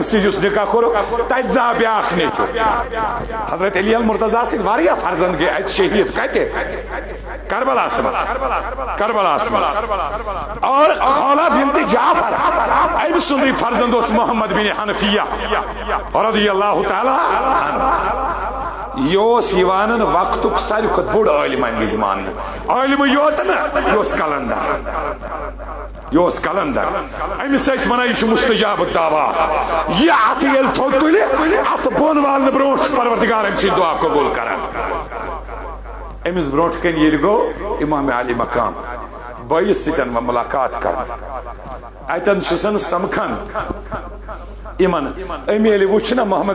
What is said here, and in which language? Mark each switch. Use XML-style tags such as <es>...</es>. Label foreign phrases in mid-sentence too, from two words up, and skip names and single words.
<ks>سۭتۍ یُس نکاح کوٚرُکھ تتہِ زاو بیاکھ نیٚچوٗ حضرت علی المرتضیٰ سٕنٛدۍ واریاہ فرزند گٔے اتہِ شہید کتہِ کربلاہس منٛز کربلاہس منٛز اور خولا بنت جعفر أمۍ سُنٛدٕے فرزند اوس محمد بن حنفیہ</ks> <ar>رضی اللہ تعالی عنہ</ar> <ks>یہ یوان وقتک ساروی کھۄتہٕ بوٚڑ عالم امہِ وِزِ ماننہٕ عالم یوت نہٕ یہِ اوس کلندر أمِس ٲسۍ ونان یہِ چھُ</ks> <ar>مستجاب الدعوا</ar> <ks>یہِ اتھٕ ییٚلہِ تھوٚد تُلہِ اتھ بۄن والنہٕ برونٛٹھ چھُ پروردگار أمۍ سٕنٛدۍ دعا قبوٗل کران أمِس برونٛٹھ کَنۍ ییٚلہِ گوٚو امام علی مقام بٲیِس سۭتۍ مُلاقات کران اتٮ۪ن چھُسن سمکھان امن امی ییٚلہِ وٕچھ نا محمد</ks>